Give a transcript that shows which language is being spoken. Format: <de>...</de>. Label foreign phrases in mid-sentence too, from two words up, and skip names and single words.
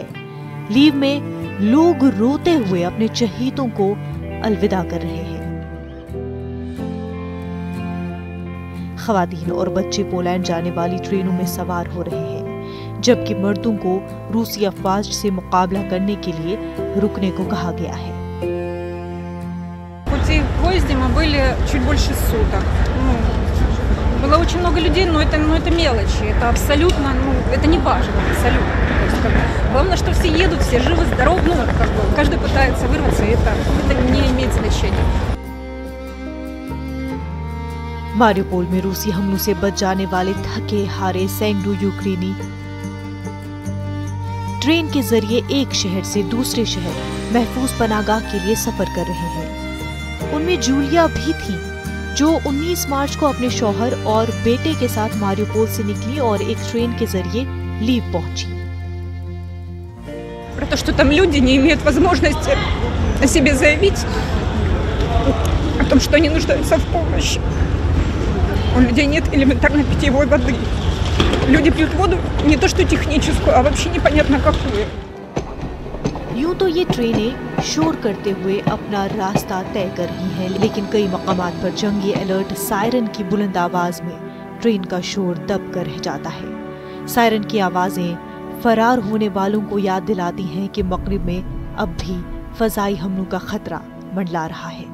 <ur>لیو میں لوگ روتے ہوئے اپنے چہیتوں کو الوداع کر رہے ہیں. خواتین اور بچے پولینڈ جانے والی ٹرینوں میں سوار ہو رہے ہیں، جبکہ مردوں کو روسی افواج سے مقابلہ کرنے کے لیے رکنے کو کہا گیا ہے.</ur> <ru>В поезде мы были чуть больше суток. Было очень много людей, но это мелочи. Это абсолютно, это не важно, абсолютно. То есть, главное, что все едут, все живы, здоровы, каждый пытается вырваться, и это не имеет значения.</ru> <ur>ماریوپول میں روسی حملوں سے بچ جانے والے تھکے ہارے سینکڑوں یوکرینی ٹرین کے ذریعے ایک شہر سے دوسرے شہر محفوظ پناہ گاہ کے لیے سفر کر رہے ہیں. ان میں جولیا بھی تھی، جو 19 مارچ کو اپنے شوہر اور بیٹے کے ساتھ ماریوپول سے نکلی اور ایک ٹرین کے ذریعے لیو پہنچی.</ur> <ru>Про то, что там люди не имеют возможности о себе заявить, о том, что они нуждаются в помощи. У людей нет элементарной питьевой воды. Люди пьют воду не то что техническую, а вообще непонятно какую.</ru> <ur>یوں تو یہ ٹرینیں شور کرتے ہوئے اپنا راستہ طے کر رہی ہیں، لیکن کئی مقامات پر جنگی الرٹ سائرن کی بلند آواز میں ٹرین کا شور دب کر رہ جاتا ہے. سائرن کی آوازیں فرار ہونے والوں کو یاد دلاتی ہیں کہ مغرب میں اب بھی فضائی حملوں کا خطرہ منڈلا رہا ہے.</ur>